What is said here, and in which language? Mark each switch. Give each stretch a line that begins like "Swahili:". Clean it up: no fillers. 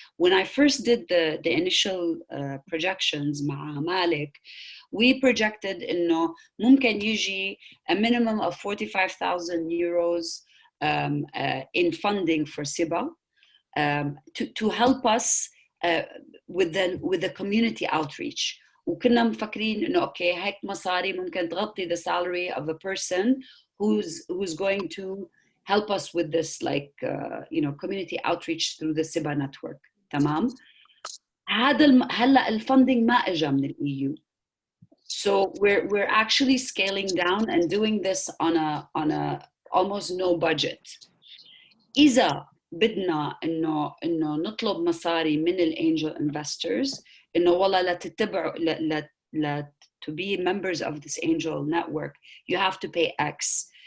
English: When I first did the initial projections
Arabic: مع مالك,
English: we projected
Arabic: انه ممكن يجي
English: a minimum of 45,000 euros in funding for SIBA to help us with the community outreach.
Arabic: وكنا مفكرين انه اوكي هيك مصاري ممكن تغطي
English: the salary of a person who's going to help us with this community outreach through the SIBA network.
Arabic: تمام. هلا الفندing ما اجى من الEU.
English: So we're actually scaling down and doing this on a almost no budget.
Arabic: إذا بدنا إنه نطلب مصاري من الangel investors إنه والله لا تتبعوا لا
English: to be members of this angel network you have to pay X.